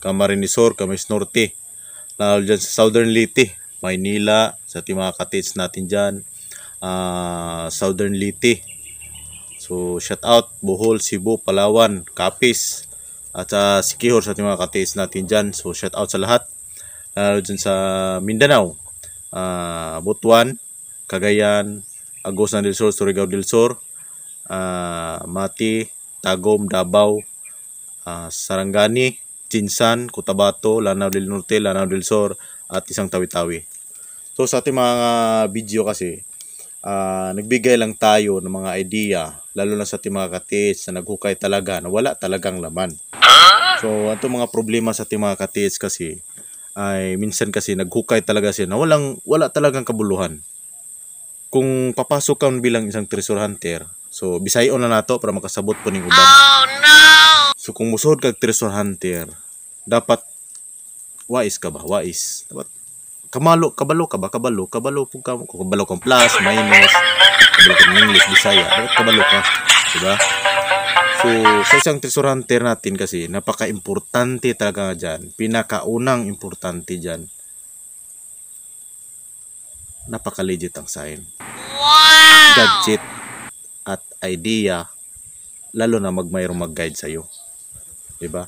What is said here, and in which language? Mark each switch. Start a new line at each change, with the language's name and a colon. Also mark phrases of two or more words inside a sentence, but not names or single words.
Filipino: Camarines Sur, Camarines Norte, lalo dyan sa Southern Leyte, Maynila, sa ating mga ka-TH natin dyan, Southern Leyte. So
English: shout out
Filipino: Bohol, Cebu, Palawan, Capiz at Siquijor sa ating mga ka-TH natin dyan. So
English: shout out
Filipino: sa lahat. Lalo dyan sa Mindanao, Butuan, Cagayan, Agusan del Sur, Surigao del Sur, Mati, Tagum, Davao, Sarangani, Jinsan, Cotabato, Lanao del Norte, Lanao del Sur at isang Tawi-Tawi. So sa ating mga video kasi nagbigay lang tayo ng mga idea, lalo na sa ating mga ka-TH na naghukay talaga na wala talagang laman. So ito mga problema sa ating mga ka-TH kasi ay minsan kasi naghukay talaga siya na wala talagang kabuluhan. Kung papasok ka bilang isang
English: treasure hunter,
Cebuano: so bisayon na nato para makasabot po ning uban.
English: Oh no!
Cebuano: So kung musod kag
English: treasure hunter,
Cebuano: dapat wais ka ba? Wais. Dapat kabalo pug ka kabalo kang plus, minus, kabalo kang English, Bisaya, dapat kabalo ka, di ba?
Filipino: So sa isang
English: treasure hunter
Filipino: natin kasi napaka-importante talaga diyan. Pinakaunang importante diyan, napaka-legit ang sign. Wow! Gadget at idea, lalo na mayroong mag-guide sa iyo, di ba?